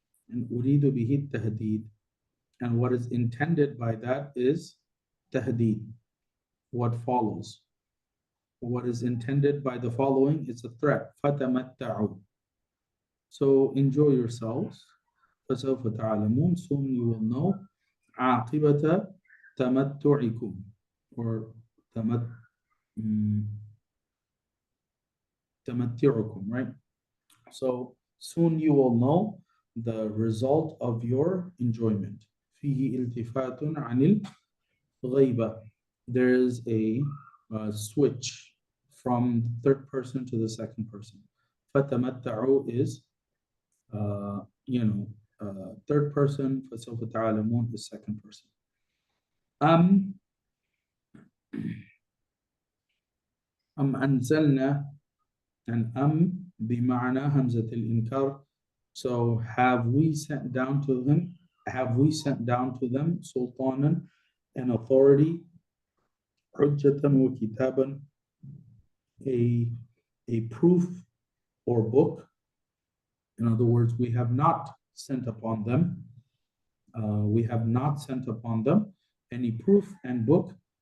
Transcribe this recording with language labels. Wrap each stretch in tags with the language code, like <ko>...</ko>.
<en>And</en> <ar>أُرِيدُ بِهِ التَّهْدِيدِ,</ar> <en>and what is intended by that is tahdid, what follows. What is intended by the following is a threat.</en> <ar>فَتَمَتَّعُوا,</ar> <en>so enjoy yourselves.</en> <ar>فَسَوْفَ تَعْلَمُونَ,</ar> <en>soon you will know.</en> <ar>عَاقِبَةَ تَمَتُّعِكُمْ, or تَمَتِّعُكُم,</ar> <en>right? So soon you will know the result of your enjoyment.</en> <ar>فِيهِ الْتِفَاتٌ عَنِ الْغَيْبَةِ,</ar> <en>there is a switch from the third person to the second person.</en> <ar>فَتَمَتَّعُوا</ar> <en>is third person.</en> <ar>فَسَوْفَ تَعْلَمُونَ</ar> <en>is second person.</en> <ar>أنزلنا, and بمعنى همزة الإنكار.</ar> <en>So have we sent down to them? Have we sent down to them sultanan, an authority,</en> <ar>حجة وكتابا,</ar> <en>a proof or book? In other words, we have not sent upon them. We have not sent upon them any proof and book.</en>